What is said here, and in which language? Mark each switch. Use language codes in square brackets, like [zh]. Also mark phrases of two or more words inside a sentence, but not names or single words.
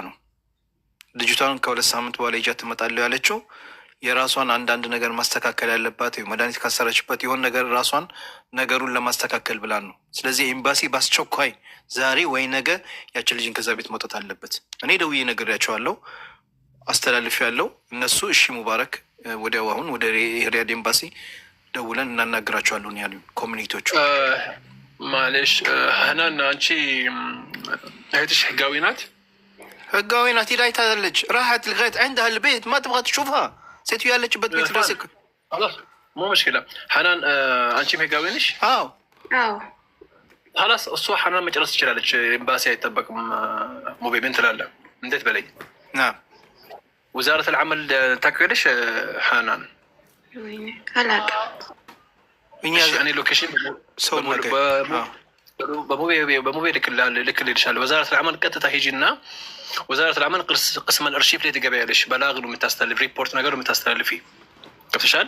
[am] ነው። ልጅቷን ከ2 ሳምንት በኋላ ይዣት ትመጣለሁ ያለችው የራሷን አንዳንድ ነገር ማስተካከል ያለባት መድኃኒት ካሰረችበት የሆን ነገር ራሷን ነገሩን ለማስተካከል ብላ ነው። ስለዚህ ኤምባሲ በአስቸኳይ ዛሬ ወይ ነገ ያችን ልጅን ከዛ ቤት መውጣት አለበት። እኔ ደውዬ ነግሬያቸዋለሁ፣ አስተላልፌያለሁ። እነሱ እሺ ሙባረክ ወዲያው አሁን ወደ ሪያድ ኤምባሲ ደውለን እናናግራቸዋለን ያሉ ኮሚኒቲዎቹ። ማለሽ ሀናን አንቺ እህትሽ ህጋዊ ናት? ህጋዊ ናት። ሄዳ አይታለች። [ar] راحت لغايه عندها البيت ما تبغى تشوفها [am] ሴትዮ ያለችበት ቤት ድረስ [ar] خلاص مو مشكله። [am] ሀናን አንቺም ህጋዊ ነሽ? አዎ አዎ። ሀላስ እሷ ሐናን መጨረስ ትችላለች። ኤምባሲ አይጠበቅም። ሙቤ ምን ትላለህ? እንዴት በለኝ። [ar] وزارة العمل [am] ታውቂያለሽ ሐናን? እኔ ሎኬሽን በሙቤ ልክልልሻለሁ። [ar] وزارة العمل [am] ቀጥታ ሂጂና [ar] وزارة العمل قسم الأرشيف [am] ላይ ትገበያለሽ። በላግ ነው የምታስተላልፍ፣ ሪፖርት ነገር ነው የምታስተላልፊ። ገብተሻል?